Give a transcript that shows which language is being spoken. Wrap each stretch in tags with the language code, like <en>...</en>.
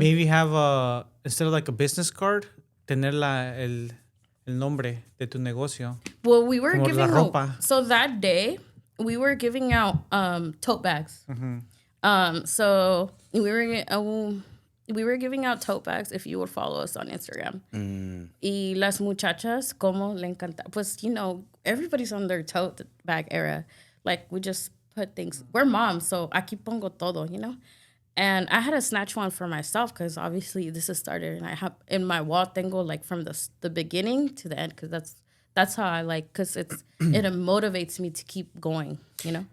<en>Maybe have instead of like a business card,</en> <es>tener el nombre de tu negocio.</es> <en>Well, we were giving out, so that day we were giving out tote bags. So we were giving out tote bags if you would follow us on Instagram.</en> <es>Y las muchachas, como le encanta.</es> <en>Pues, you know, everybody's on their tote bag era. Like, we just put things. We're moms, so</en> <es>aquí pongo todo,</es> <en>you know? And I had to snatch one for myself because obviously this is started. And I have in my wall</en> <es>tengo,</es> <en>like, from the beginning to the end because that's how I like, because it motivates me to keep going, you know?</en>